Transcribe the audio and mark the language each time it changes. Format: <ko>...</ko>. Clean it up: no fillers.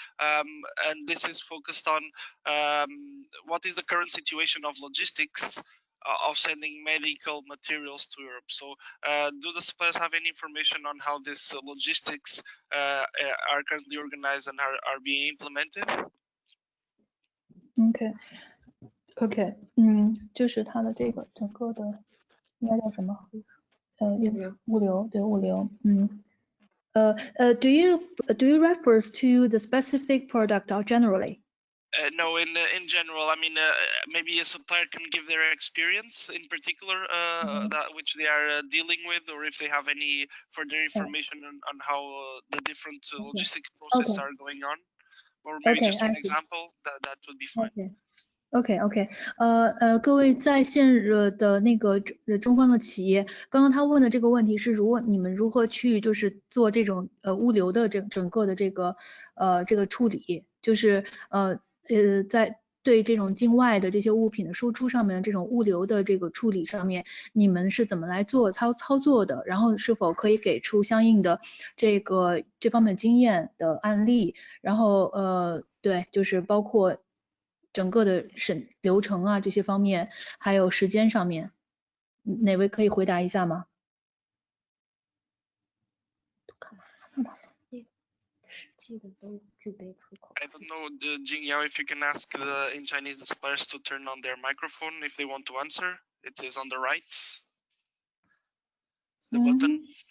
<en>And this is focused on what is the current situation of logistics of sending medical materials to Europe. So do the suppliers have any information on how this logistics are currently organized and are being implemented?</en> <zh>OK， 就是它的这个整个的应该叫什么？物流，对，物流，</zh> <en>do you refers to the specific product or generally? No, in general, I mean, maybe a supplier can give their experience in particular that which they are dealing with, or if they have any further information on how the different logistic processes are going on, or maybe just an example, that would be fine.</en> <zh>OK， 各位在线的那个中方的企业，刚刚他问的这个问题是，你们如何去就是做这种物流的整个的这个处理，就是在对这种境外的这些物品的输出上面的这种物流的这个处理上面，你们是怎么来做操作的？然后是否可以给出相应的这方面经验的案例？然后对，就是包括整个的流程啊这些方面，还有时间上面，哪位可以回答一下吗？</zh> <en>I don't know, Jing Yao, if you can ask in Chinese the suppliers to turn on their microphone if they want to answer. It is on the right. The button.</en>